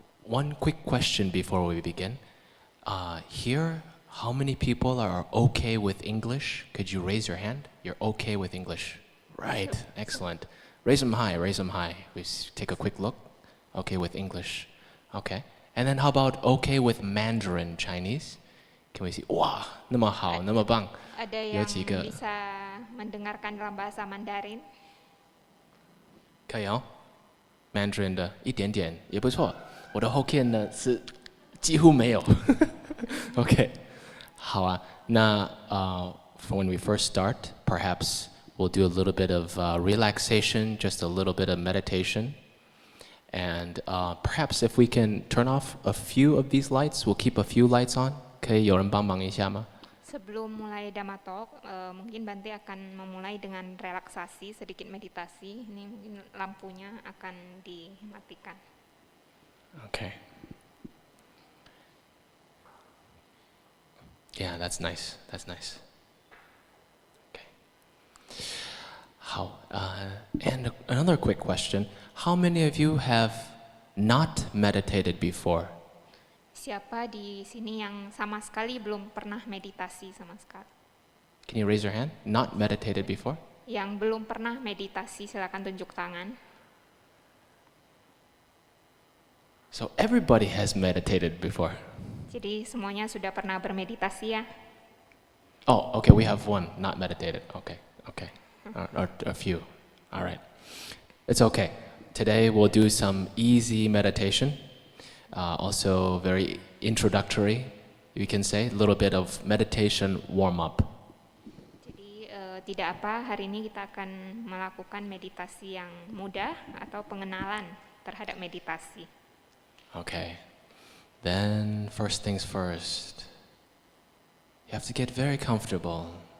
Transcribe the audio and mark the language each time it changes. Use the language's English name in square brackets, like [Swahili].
[English] one quick question before we begin. Here, how many people are okay with English? Could you raise your hand? You're okay with English. Right, excellent. Raise them high, raise them high. Take a quick look. Okay with English. Okay. And then how about okay with Mandarin Chinese? Can we see? Wow, [Chinese] 那么好，那么棒。 [Indonesian] Ada yang bisa mendengarkan dalam bahasa Mandarin? [Chinese] 可以哦 ，Mandarin 的一点点也不错。我的 Hokkien 呢是几乎没有。 OK， 好啊。 [English] 那for when we first start, perhaps we'll do a little bit of relaxation, just a little bit of meditation. And perhaps if we can turn off a few of these lights, we'll keep a few lights on. [Chinese] 可以有人帮忙一下吗？ [Indonesian] Sebelum mulai Dhamma Talk, mungkin Bante akan memulai dengan relaksasi, sedikit meditasi. Ini mungkin lampunya akan dimatikan. [English] Okay. Yeah, that's nice. That's nice. Okay. How? And another quick question: how many of you have not meditated before? [Indonesian] Siapa di sini yang sama sekali belum pernah meditasi sama sekali? [English] Can you raise your hand? Not meditated before? [Indonesian] Yang belum pernah meditasi, silakan tunjuk tangan. [English] So everybody has meditated before. [Indonesian] Jadi semuanya sudah pernah bermeditasi ya? [English] Oh, okay, we have one not meditated. Okay. Or a few. All right. It's okay. Today we'll do some easy meditation. Also very introductory, we can say, a little bit of meditation warm-up. [Indonesian] Jadi tidak apa, hari ini kita akan melakukan meditasi yang mudah atau pengenalan terhadap meditasi. [English] Okay. Then first things first, you have to get very comfortable.